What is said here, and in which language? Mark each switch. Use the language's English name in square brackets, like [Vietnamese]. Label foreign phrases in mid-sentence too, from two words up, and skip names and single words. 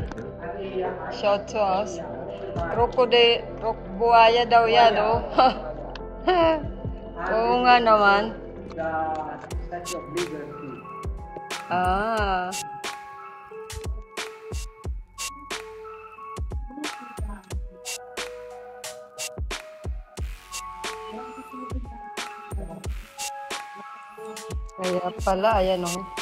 [English] Shout to us. Crocodile. [Filipino] Buhaya daw yan, oh. Oo nga naman. [English] The Statue of Liberty. [Filipino] Ah. Kaya pala, ayan o.